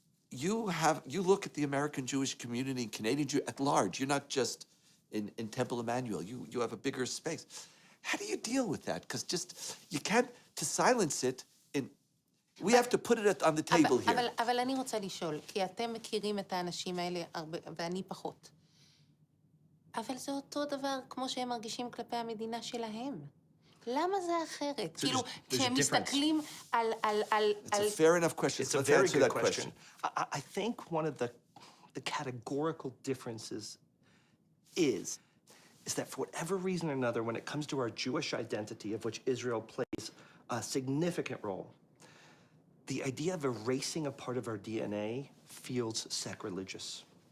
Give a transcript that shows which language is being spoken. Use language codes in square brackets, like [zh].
[en] You look at the American Jewish community, Canadian Jew at large. You're not just in Temple Emmanuel. You have a bigger space. How do you deal with that? Because you can't, to silence it, we have to put it on the table here. [he] אבל אני רוצה לשאול, כי אתם מכירים את האנשים האלה ואני פחות. אבל זה אותו דבר כמו שהם מרגישים כלפי המדינה שלהם. למה זה אחרת? כאילו, כשהם מסתכלים על... [en] It's a fair enough question. It's a very good question. I think one of the categorical differences is that for whatever reason or another, when it comes to our Jewish identity, of which Israel plays a significant role, the idea of erasing a part of our DNA feels sacrilegious.